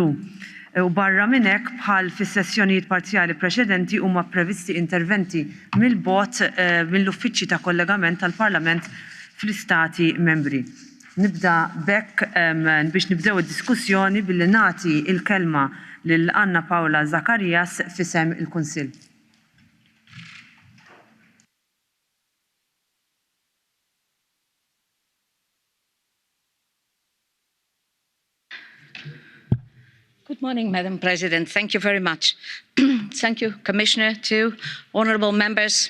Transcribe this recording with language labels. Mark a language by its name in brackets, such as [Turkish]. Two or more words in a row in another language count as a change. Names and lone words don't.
[Maltese] U barra minn hekk bħal fis-sessjonijiet parzjali preċedenti huma previsti interventi mill-bot mill-uffiċċji ta' kollegament tal-Parlament fl-istati membri. Nibda bekk biex nibdew id-diskussjoni billi nagħti il-kelma lil Anna Paula Zakarias fisem il-Kunsill. [English] Good morning, Madam President. Thank you very much. Thank you, Commissioner, to honourable members.